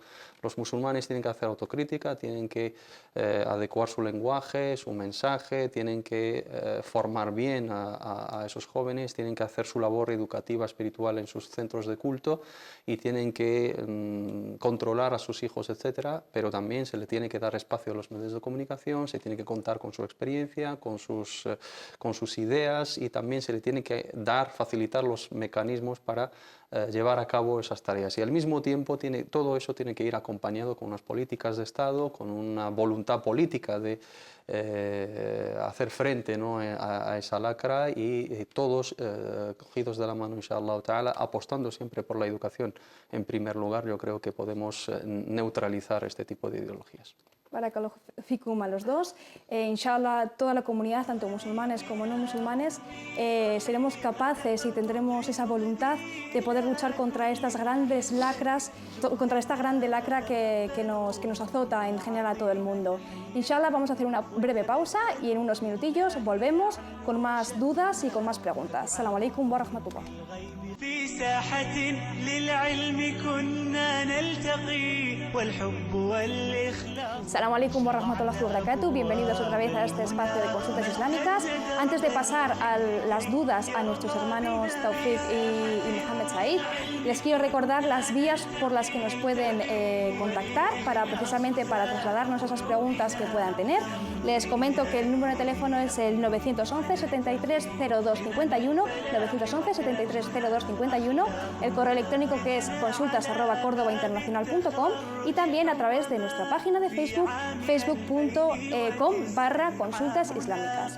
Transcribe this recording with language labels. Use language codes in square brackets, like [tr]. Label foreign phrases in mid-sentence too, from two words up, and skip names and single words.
[es] Los musulmanes tienen que hacer autocrítica, tienen que adecuar su lenguaje, su mensaje, tienen que formar bien a esos jóvenes, tienen que hacer su labor educativa, espiritual en sus centros de culto y tienen que controlar a sus hijos, etcétera, pero también se le tiene que dar espacio a los medios de comunicación, se tiene que contar con su experiencia, con sus ideas y también se le tiene que facilitar los mecanismos para llevar a cabo esas tareas. Y al mismo tiempo todo eso tiene que ir acompañado con unas políticas de Estado, con una voluntad política de hacer frente, ¿no?, a esa lacra y todos cogidos de la mano, [ar] إن شاء الله تعالى, [es] apostando siempre por la educación en primer lugar, yo creo que podemos neutralizar este tipo de ideologías. [ar] بارك الله فيكم [es] a los dos. Inshallah, toda la comunidad, tanto musulmanes como no musulmanes, seremos capaces y tendremos esa voluntad de poder luchar contra estas grandes lacras, contra esta grande lacra que nos azota en general a todo el mundo. Inshallah, vamos a hacer una breve pausa y en unos minutillos volvemos con más dudas y con más preguntas. [ar] السلام عليكم ورحمة الله. في ساحة للعلم كنا نلتقي والحب والإخلاص. السلام عليكم ورحمة الله وبركاته. [es] Bienvenidos otra vez a este espacio de consultas islámicas. Antes de pasar a las dudas a nuestros hermanos Tawfiq y Mohamed Said, les quiero recordar las vías por las que nos pueden contactar precisamente para trasladarnos esas preguntas que puedan tener. Les comento que el número de teléfono es el 911 73 02 51, 911 73 02 51, el correo electrónico que es consultas@cordobainternacional.com y también a través de nuestra página de Facebook, facebook.com/consultas islámicas.